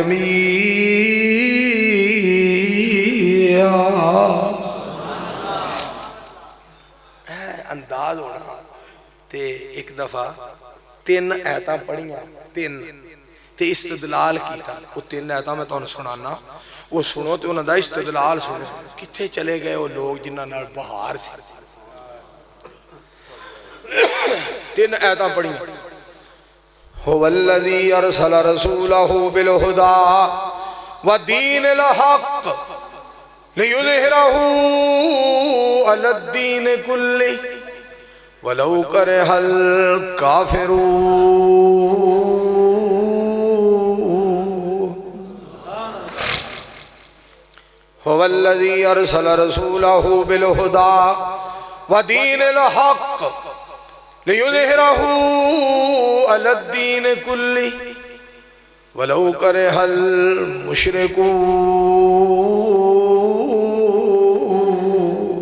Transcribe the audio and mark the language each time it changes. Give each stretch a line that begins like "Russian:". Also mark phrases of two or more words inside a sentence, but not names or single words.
Punjabi: جمیعہ انداز ہونا تے اک دفعہ تین آیتاں پڑھیاں تین تے استدلال کیتا وہ تین آیتاں میں تہانوں سناناں وہ سنو تو انہوں نے استدلال سنو کتھے چلے گئے وہ لوک جنہاں نال بہار سی تین آیتاں پڑھیاں
Arabic: هو الذي أرسل رسوله بالهدى ودين الحق ليظهره على الدين كله ولو كره الكافرون هو الذي أرسل رسوله بالهدى ودين الحق ليظهره على الدين كله ولو كره المشركون.